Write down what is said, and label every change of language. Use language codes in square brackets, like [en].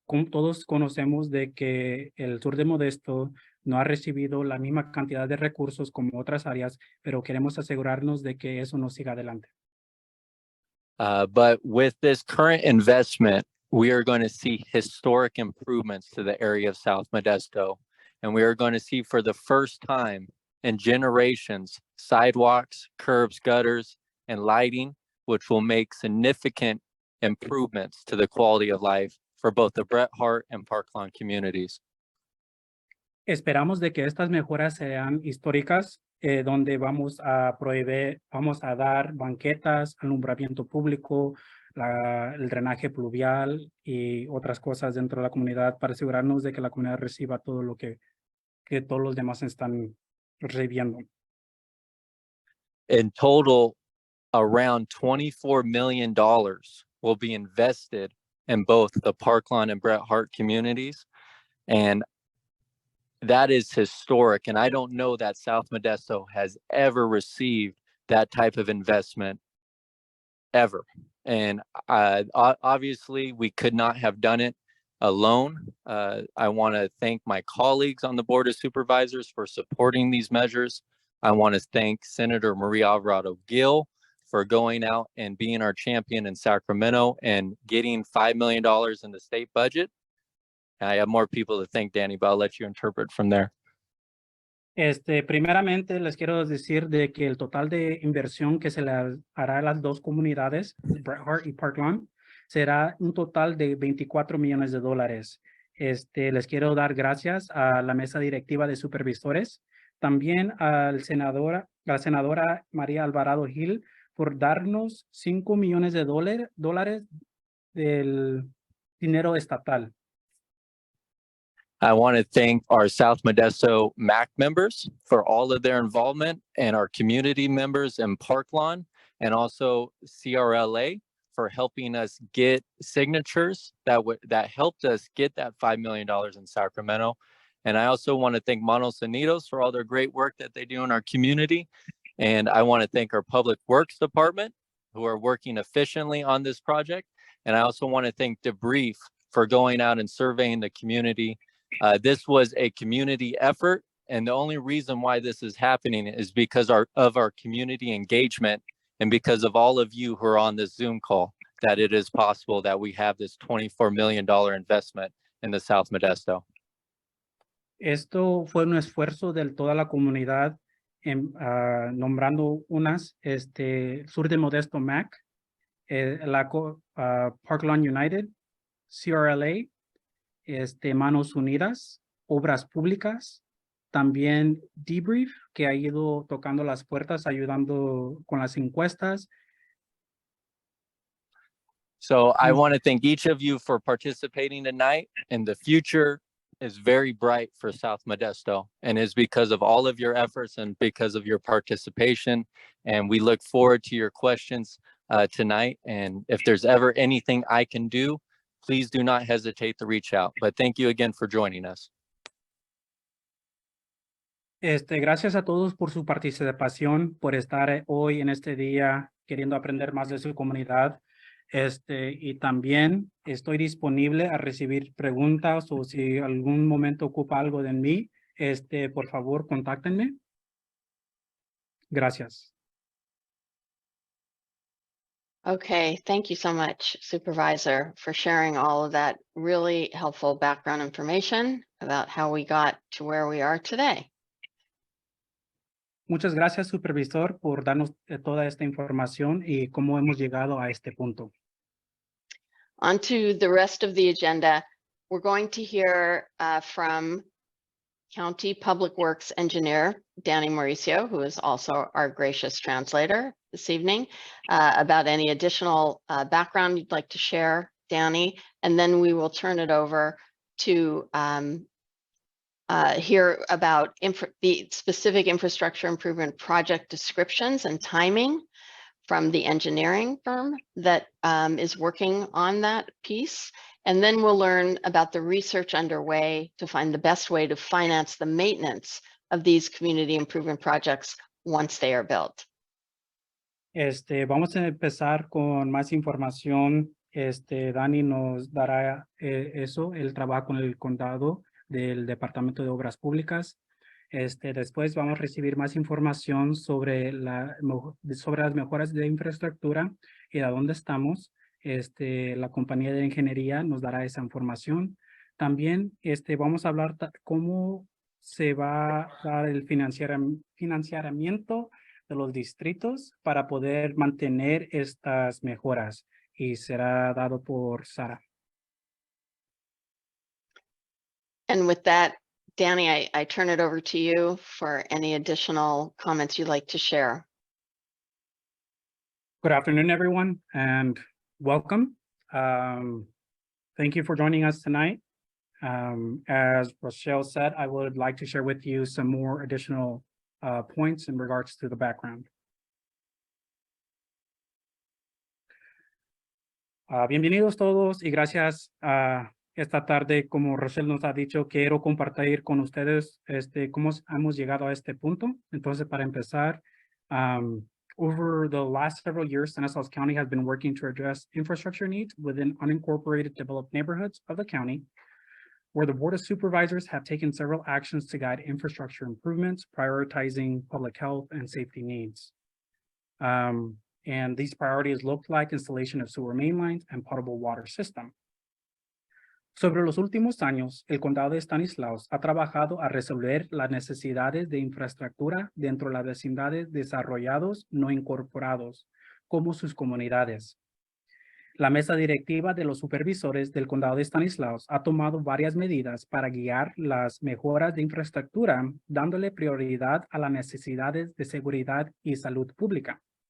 [es] Todos conocemos de que el sur de Modesto no ha recibido la misma cantidad de recursos como otras áreas, pero queremos asegurarnos de que eso no siga adelante. [en] But with this current investment, we are going to see historic improvements to the area of South Modesto. And we are going to see for the first time in generations, sidewalks, curbs, gutters, and lighting, which will make significant improvements to the quality of life for both the Bret, Harte, and Parklawn communities. [es] Esperamos de que estas mejoras sean históricas, donde vamos a dar banquetas, alumbramiento público, el drenaje pluvial y otras cosas dentro de la comunidad para asegurarnos de que la comunidad reciba todo lo que todos los demás están recibiendo. [en] In total, around $24 million will be invested in both the Parklawn and Bret Harte communities. And that is historic. And I don't know that South Modesto has ever received that type of investment ever. And obviously, we could not have done it alone. I want to thank my colleagues on the Board of Supervisors for supporting these measures. I want to thank Senator Maria Alvarado Gil for going out and being our champion in Sacramento and getting $5 million in the state budget. I have more people to thank, Danny, but I'll let you interpret from there. [es] Primeramente, les quiero decir de que el total de inversión que se le hará a las dos comunidades, Bret Harte y Parklawn, será un total de $24 millones. Les quiero dar gracias a la mesa directiva de supervisores, también a la senadora María Alvarado Gil por darnos $5 millones del dinero estatal. [en] I want to thank our South Modesto MAC members for all of their involvement and our community members in Parklawn and also CRLA for helping us get signatures that helped us get that $5 million in Sacramento. And I also want to thank Manos Unidos for all their great work that they do in our community. And I want to thank our Public Works Department who are working efficiently on this project. And I also want to thank Debrief for going out and surveying the community. This was a community effort, and the only reason why this is happening is because of our community engagement and because of all of you who are on this Zoom call, that it is possible that we have this $24 million investment in the South Modesto. [es] Esto fue un esfuerzo de toda la comunidad, nombrando unas, Sur de Modesto MAC, Parklawn United, CRLA, Manos Unidas, Obras Públicas, también Debrief, que ha ido tocando las puertas, ayudando con las encuestas. [en] So I want to thank each of you for participating tonight, and the future is very bright for South Modesto, and is because of all of your efforts and because of your participation. And we look forward to your questions tonight. And if there's ever anything I can do, please do not hesitate to reach out. But thank you again for joining us. [es] Gracias a todos por su participación, por estar hoy en este día queriendo aprender más de su comunidad. Y también estoy disponible a recibir preguntas, o si algún momento ocupa algo de mí, por favor, contáctenme. Gracias. [en] Okay, thank you so much, Supervisor, for sharing all of that really helpful background information about how we got to where we are today. [es] Muchas gracias, Supervisor, por darnos toda esta información y cómo hemos llegado a este punto. [en] On to the rest of the agenda. We're going to hear from County Public Works Engineer, Danny Mauricio, who is also our gracious translator this evening, about any additional background you'd like to share, Danny, and then we will turn it over to hear about the specific infrastructure improvement project descriptions and timing from the engineering firm that is working on that piece. And then we'll learn about the research underway to find the best way to finance the maintenance of these community improvement projects once they are built. [es] Vamos a empezar con más información. Dani nos dará eso, el trabajo con el condado del Departamento de Obras Públicas. Después vamos a recibir más información sobre las mejoras de infraestructura y de dónde estamos. La compañía de ingeniería nos dará esa información. También vamos a hablar cómo se va a dar el financiamiento de los distritos para poder mantener estas mejoras, y será dado por Sara. [en] And with that, Danny, I turn it over to you for any additional comments you'd like to share. Good afternoon, everyone, and welcome. Thank you for joining us tonight. As Rochelle said, I would like to share with you some more additional points in regards to the background. [es] Bienvenidos todos y gracias. Esta tarde, como Rochelle nos ha dicho, quiero compartir con ustedes cómo hemos llegado a este punto. Entonces, para empezar, [en] over the last several years, Stanislaus County has been working to address infrastructure needs within unincorporated developed neighborhoods of the county, where the Board of Supervisors have taken several actions to guide infrastructure improvements, prioritizing public health and safety needs. And these priorities look like installation of sewer main lines and potable water system. [es] Sobre los últimos años, el condado de Stanislaus ha trabajado a resolver las necesidades de infraestructura dentro de las vecindades desarrollados no incorporados, como sus comunidades. La mesa directiva de los supervisores del condado de Stanislaus ha tomado varias medidas para guiar las mejoras de infraestructura, dándole prioridad a las necesidades de seguridad y salud pública.